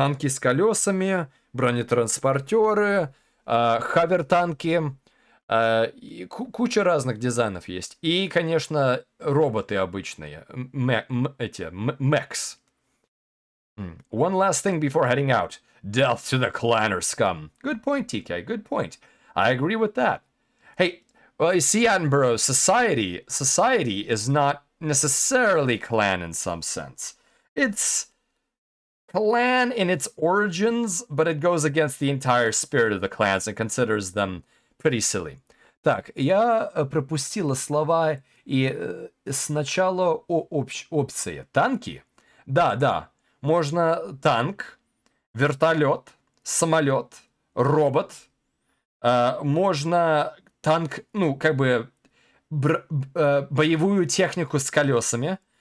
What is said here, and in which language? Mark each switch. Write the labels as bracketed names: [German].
[Russian] Танки с колесами, бронетранспортеры, хавер-танки, куча разных дизайнов есть. И, конечно, роботы обычные, Mechs. [English] One last thing before heading out. Death to the clanner scum. Good point, TK, good point. I agree with that. Hey, well, you see, Attenborough, society is not necessarily clan in some sense. It's clan in its origins, but it goes against the entire spirit of the clans and considers them pretty silly. [Russian] Так, я пропустила слова и сначала опции. Танки? Да. Можно танк, вертолет, самолет, робот. Можно танк, боевую технику с колесами.